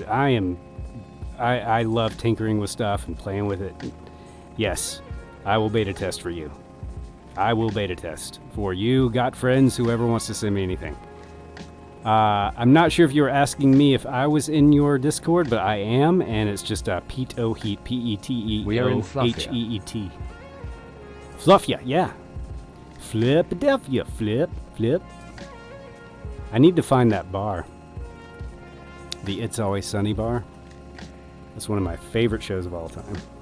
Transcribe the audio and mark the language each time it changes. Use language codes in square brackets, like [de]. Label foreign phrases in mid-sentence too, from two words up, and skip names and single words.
[en] I love tinkering with stuff and playing with it. Yes, I will beta test for you. I will beta test for you. Got friends, whoever wants to send me anything. I'm not sure if you were asking me if I was in your Discord, but I am, and it's just Pete O Heat, P-E-T-E-O-H-E-E-T. We are in Fluffia. Fluffia, yeah. Flipadelphia, flip. I need to find that bar. The It's Always Sunny bar. That's one of my favorite shows of all time.